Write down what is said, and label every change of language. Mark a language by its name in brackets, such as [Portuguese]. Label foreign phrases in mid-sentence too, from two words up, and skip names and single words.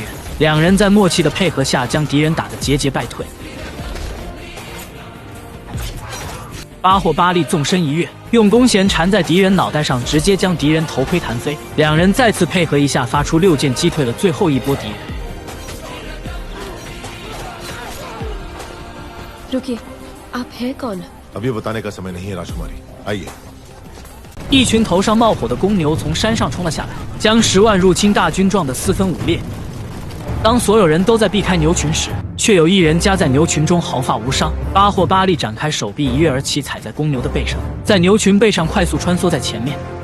[Chinese] 两人在默契的配合下，将敌人打得节节败退。巴霍巴利纵身一跃，用弓弦缠在敌人脑袋上，直接将敌人头盔弹飞。两人再次配合一下，发出6箭，击退了最后一波敌人。 [Hindi] रुकिए, आप हैं कौन? अभी बताने का समय नहीं है राजकुमारी, आइए। [Chinese] 一群头上冒火的公牛从山上冲了下来，将10万入侵大军撞得四分五裂。当所有人都在避开牛群时，却有一人夹在牛群中，毫发无伤。巴霍巴利展开手臂，一跃而起，踩在公牛的背上，在牛群背上快速穿梭在前面。